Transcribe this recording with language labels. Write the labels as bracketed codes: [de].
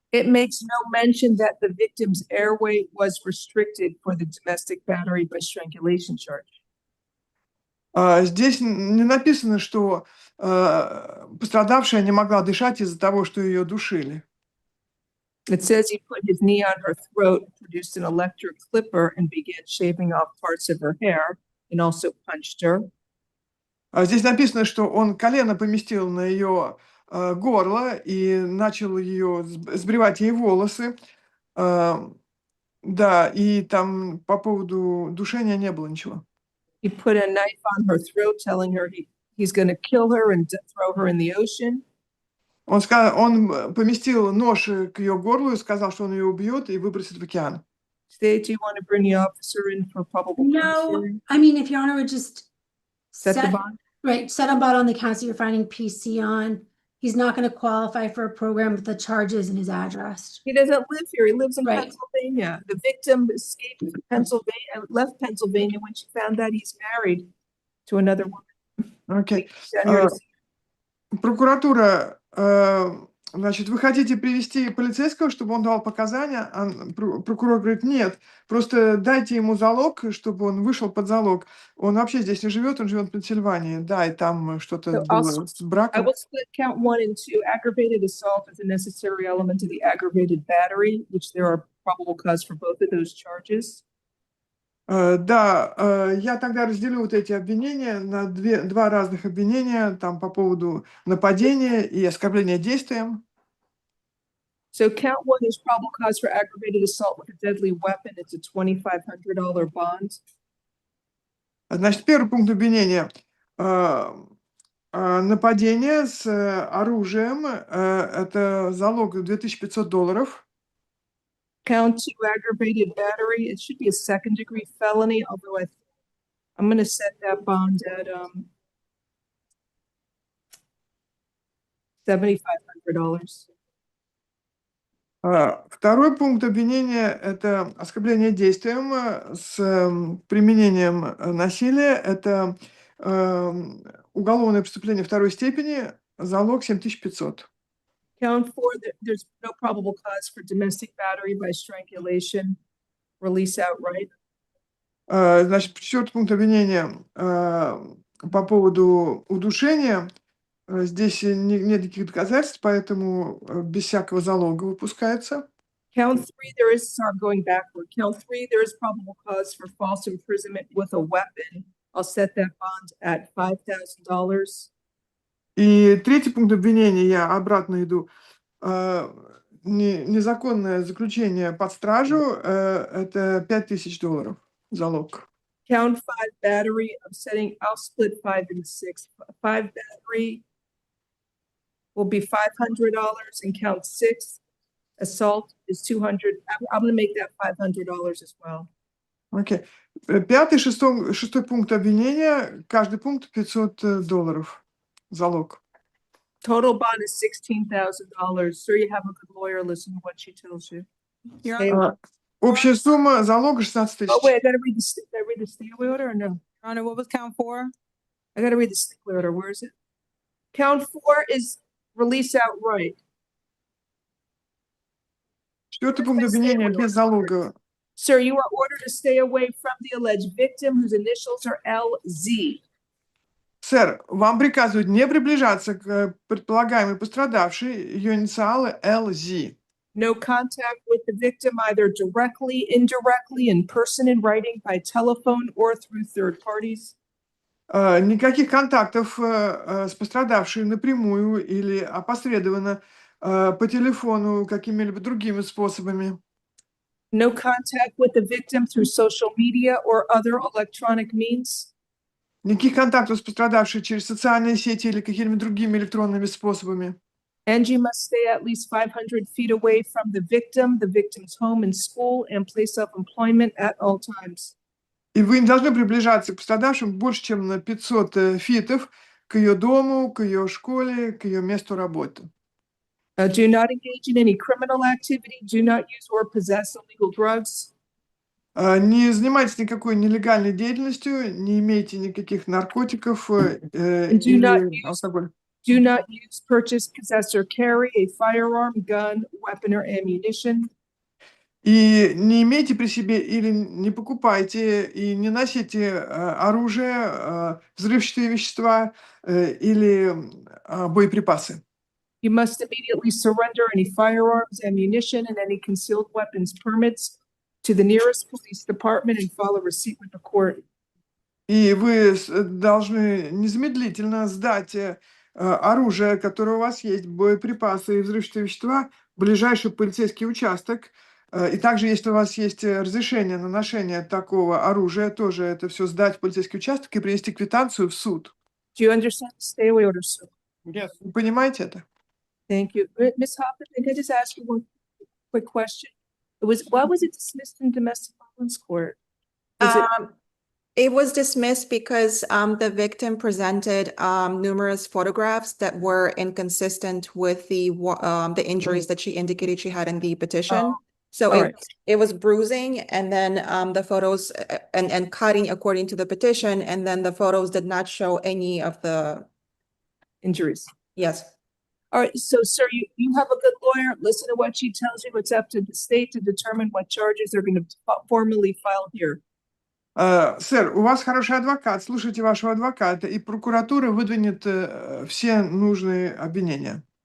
[en] It makes no mention that the victim's airway was restricted for the domestic battery by strangulation charge. [ru] Здесь не написано, что пострадавшая не могла дышать из-за того, что ее душили. [en] It says he put his knee on her throat, produced an electric clipper, and began shaving off parts of her hair, and also punched her. [ru] Здесь написано, что он колено поместил на ее горло и начал ее сбривать ей волосы. Да, и там по поводу душения не было ничего. [en] He put a knife on her throat, telling her he's going to kill her and throw her in the ocean. [ru] Он поместил нож к ее горлу и сказал, что он ее убьет и выбросит в океан. [en] Today, do you want to bring the officer in for probable cause No, hearing? I mean, if Your Honor would just Set the bond? Right, set a bond on the counts that you're finding PC on. He's not going to qualify for a program with the charges and his address. He doesn't live here. He lives in Right. Pennsylvania. The victim escaped from Pennsylvania, left Pennsylvania when she found out he's married to another woman. Окей. Down here to see [ru] Прокуратура, значит, вы хотите привести полицейского, чтобы он дал показания? Прокурор говорит, нет, просто дайте ему залог, чтобы он вышел под залог. Он вообще здесь не живет, он живет в Пенсильвании. Да, и там что-то [en] So [ru] было с [en] I [ru] браком. [en] will split count 1 and 2. Aggravated assault is a necessary element of the aggravated battery, which there are probable cause for both of those charges. [ru] Да, я тогда разделю вот эти обвинения на два разных обвинения, там по поводу нападения и оскорбления действием. [en] So count 1 is probable cause for aggravated assault with a deadly weapon. It's a $2,500 bond. [ru] Значит, первый пункт обвинения. Нападение с оружием, это залог $2500. [en] Count 2 aggravated battery. It should be a second-degree felony, although I'm going to set that bond at $7,500. [ru] Второй пункт обвинения – это оскорбление действием с применением насилия. Это уголовное преступление второй степени, залог 7500. [en] Count 4, there's no probable cause for domestic battery by strangulation, release outright. [ru] Значит, четвертый пункт обвинения по поводу удушения. Здесь нет никаких доказательств, поэтому без всякого залога выпускается. [en] Count 3, there is, sorry, I'm going backward. Count 3, there is probable cause for false imprisonment with a weapon. I'll set that bond at $5,000. [ru] И третий пункт обвинения, я обратно иду, незаконное заключение под стражу, это $5000 залог. [en] Count 5 battery, I'll split 5 and 6. 5 battery will be $500, and count 6 assault is $200. I'm gonna make that $500 as well. Окей. [ru] Пятый, шестой пункт обвинения, каждый пункт $500 залог. [en] Total bond is $16,000. Sir, you have a good lawyer. Listen to what she tells you. Your Stay- Honor, [ru] Общая сумма залога 16 [en] Oh, [ru] тысяч. [en] wait, I gotta read the stay away order or no? Your Honor, what was count 4? I gotta read the stay away order. Where is it? Count 4 is release outright. [ru] Четвертый пункт обвинения без залога. [en] Sir, you are ordered to stay away from the alleged victim whose initials are LZ. [ru] Сэр, вам приказывают не приближаться к предполагаемой пострадавшей, ее инициалы LZ. [en] No contact with the victim either directly, indirectly, in person, in writing, by telephone, or through third parties. [ru] Никаких контактов с пострадавшей напрямую или опосредованно по телефону, какими-либо другими способами. [en] No contact with the victim through social media or other electronic means. [ru] Никаких контактов с пострадавшей через социальные сети или какими-либо другими электронными способами. [en] And you must stay at least 500 feet away from the victim's home and school, and place of employment at all times. [ru] И вы не должны приближаться к пострадавшим больше, чем на 500 фитов к ее дому, к ее школе, к ее месту работы. [en] Do not engage in any criminal activity. Do not use or possess illegal drugs. [ru] Не занимайтесь никакой нелегальной деятельностью, не имейте никаких наркотиков или алкоголя. [en] Do not use, purchase, possess, or carry a firearm, gun, weapon, or ammunition. [ru] И не имейте при себе или не покупайте и не носите оружие, взрывчатые вещества или боеприпасы. [en] You must immediately surrender any firearms, ammunition, and any concealed weapons permits to the nearest police department and file a receipt with the court. [ru] И вы должны незамедлительно сдать оружие, которое у вас есть, боеприпасы и взрывчатые вещества, в ближайший полицейский участок. И также, если у вас есть разрешение на ношение такого оружия, тоже это все сдать в полицейский участок и принести квитанцию в суд. [en] Do you understand the stay away order, sir? Yes. [ru] Вы понимаете это? [en] Thank you. Ms. Hoffman, can I just ask you one quick question? Why was it dismissed in domestic violence court? Was it- It was dismissed because the victim presented numerous photographs that were inconsistent with the injuries that she indicated she had in the petition. Oh, So all right. it was bruising, and then the photos and cutting according to the petition, and then the photos did not show any of the, Injuries. yes. All right, so sir, you have a good lawyer. Listen to what she tells you. It's up to the state to determine what charges they're going to formally file here. [ru] Сэр, у вас хороший адвокат, слушайте вашего адвоката, и прокуратура выдвинет все нужные обвинения.